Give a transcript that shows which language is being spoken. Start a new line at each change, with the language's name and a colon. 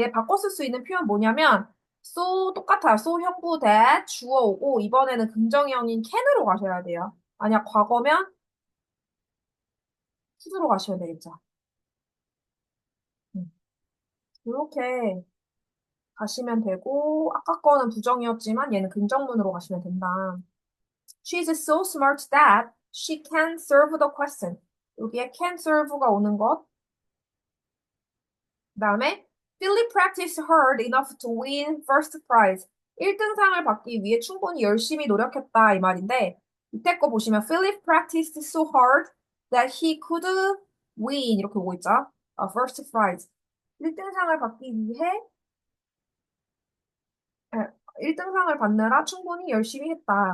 Korean: 얘 바꿔 쓸 수 있는 표현 뭐냐면 so 똑같아요. so 형부 that 주어 오고 이번에는 긍정형인 can으로 가셔야 돼요. 만약 과거면 could로 가셔야 되겠죠. 이렇게 가시면 되고 아까 거는 부정이었지만 얘는 긍정문으로 가시면 된다.
English: She's so smart that she can serve the question.
Korean: 여기에 can serve가 오는 것. 그다음에
English: Philly practiced hard enough to win first prize.
Korean: 1등상을 받기 위해 충분히 열심히 노력했다 이 말인데 밑에 거 보시면
English: Philip practiced so hard that he could win
Korean: 이렇게 오고 있죠.
English: first prize.
Korean: 1등상을 받기 위해 1등상을 받느라 충분히 열심히 했다.